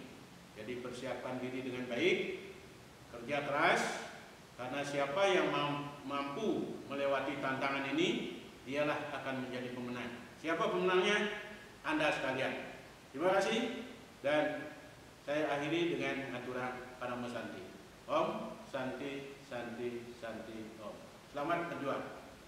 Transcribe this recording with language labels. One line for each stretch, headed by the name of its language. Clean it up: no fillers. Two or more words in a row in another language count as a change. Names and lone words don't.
Indonesian: Jadi persiapkan diri dengan baik, kerja keras, karena siapa yang mampu melewati tantangan ini, dialah akan menjadi pemenang. Siapa pemenangnya? Anda sekalian. Terima kasih, dan saya akhiri dengan aturan Parama Santi.
Sanskrit: Om Santi Santi Santi Om.
Indonesian: Selamat berjuang.